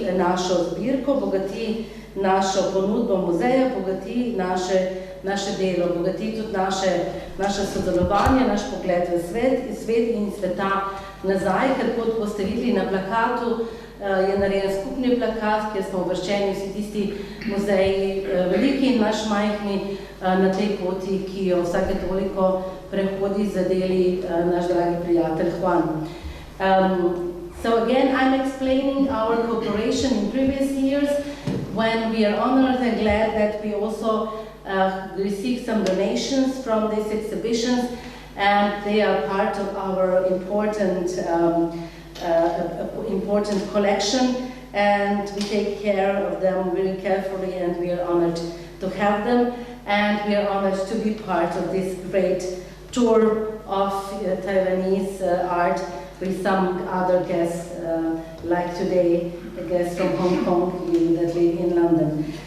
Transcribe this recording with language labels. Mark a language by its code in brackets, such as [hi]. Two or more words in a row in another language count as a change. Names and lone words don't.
[sl] našo zbirko, bogati našo ponudbo muzeja, bogati naše delo, bogati tudi naše sodelovanje, naš pogled v svet in sveta nazaj, ker kot boste videli na plakatu, je narejen skupni plakat, kjer smo uvrščeni vsi tisti muzeji, veliki in naš majhni, na tej poti, ki jo vsake toliko prehodi za deli naš dragi prijatelj Juan. [en] So again, I'm explaining our cooperation in previous years when we are honored and glad that we also received some donations from these exhibitions, and they are part of our important collection, and we take care of them very carefully, and we are honored to have them, and we are honored to be part of this great tour of Taiwanese art with some other guests, like today, a guest from Hong Kong that live in London.